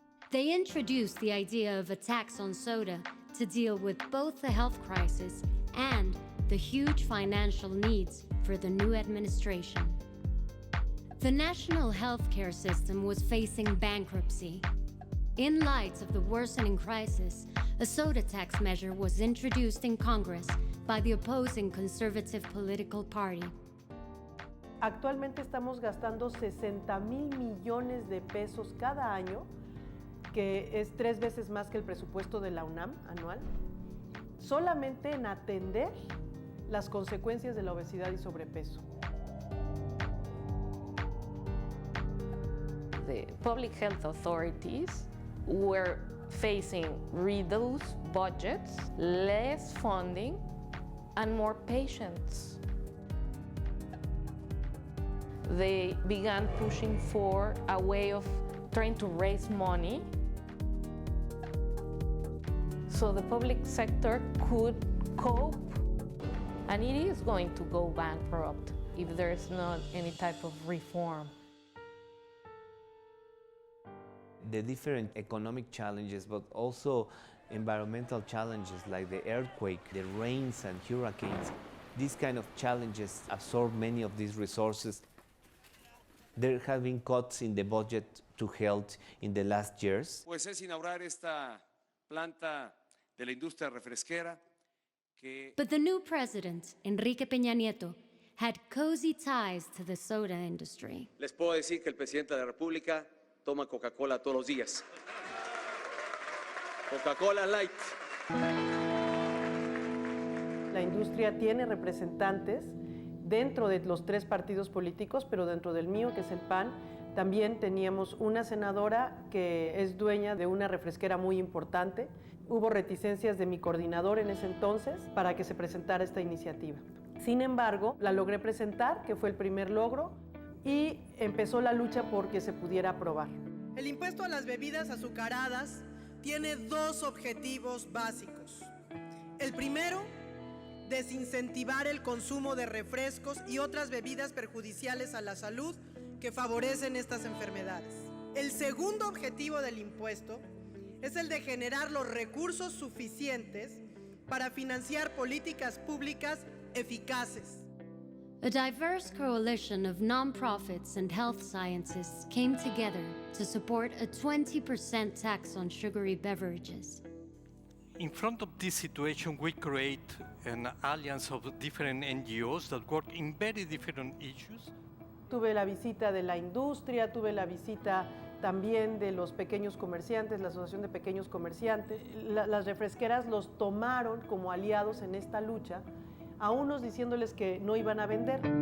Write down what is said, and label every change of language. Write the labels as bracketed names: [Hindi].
[English] They introduced the idea of a tax on soda to deal with both the health crisis and the huge financial needs for the new administration. The national healthcare system was facing bankruptcy. In light of the worsening crisis, a soda tax measure was introduced in Congress by the opposing conservative political party. [Spanish] Actualmente estamos gastando 60,000 millones de pesos cada año, que es 3 veces más que el presupuesto de la UNAM anual, solamente en atender las consecuencias de la obesidad y sobrepeso. [English] The public health authorities were facing reduced budgets, less funding, and more patients. They began pushing for a way of trying to raise money so the public sector could cope, and it is going to go bankrupt if there's not any type of reform. The different economic challenges, but also environmental challenges like the earthquake, the rains and hurricanes, these kind of challenges absorb many of these resources. There have been cuts in the budget to health in the last years. [Spanish] Pues es inaugurar esta planta de la industria refresquera que... [English] But the new president, Enrique Peña Nieto, had cozy ties to the soda industry. [Spanish] Les puedo decir que el presidente de la República toma Coca-Cola todos los días. Coca-Cola Light. La industria tiene representantes dentro de los 3 partidos políticos, pero dentro del mío, que es el PAN, también teníamos una senadora que es dueña de una refresquera muy importante. Hubo reticencias de mi coordinador en ese entonces para que se presentara esta iniciativa. Sin embargo, la logré presentar, que fue el primer logro, y empezó la lucha por que se pudiera aprobar. El impuesto a las bebidas azucaradas tiene 2 objetivos básicos. El primero, desincentivar el consumo de refrescos y otras bebidas perjudiciales a la salud que favorecen estas enfermedades. El segundo objetivo del impuesto es el de generar los recursos suficientes para financiar políticas públicas eficaces. [English] A diverse coalition of nonprofits and health scientists came together to support a 20% tax on sugary beverages. In front of this situation, we create an alliance of different NGOs that work in very different issues. [Spanish] Tuve la visita de la industria, tuve la visita también de los pequeños comerciantes, la Asociación de Pequeños Comerciantes. Las refresqueras los tomaron como aliados en esta lucha, a unos diciéndoles que no iban a vender.